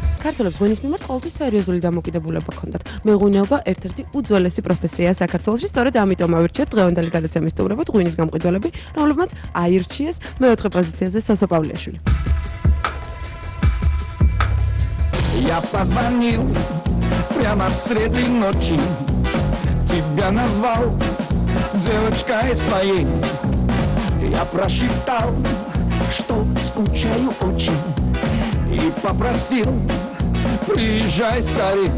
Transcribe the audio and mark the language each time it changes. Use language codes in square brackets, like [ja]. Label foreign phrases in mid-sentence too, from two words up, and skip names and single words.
[ka] ქართველებს ღვინის მიმართ ყოველთვის სერიოზული დამოკიდებულება ჰქონდათ. მეღვინეობა ერთ-ერთი უძველესი პროფესიაა საქართველოში, სწორედ ამიტომ ავირჩიეთ დღევანდელი გადაცემის სტუმრებად ღვინის გამყიდველები, რომლებმაც აირჩიეს მეოთხე პოზიციაზე სასო პავლიაშვილი. [ru] Я позвонил прямо среди ночи, тебя назвал девочкой своей. Я просчитал, что скучаю очень, и попросил, приезжай скорей.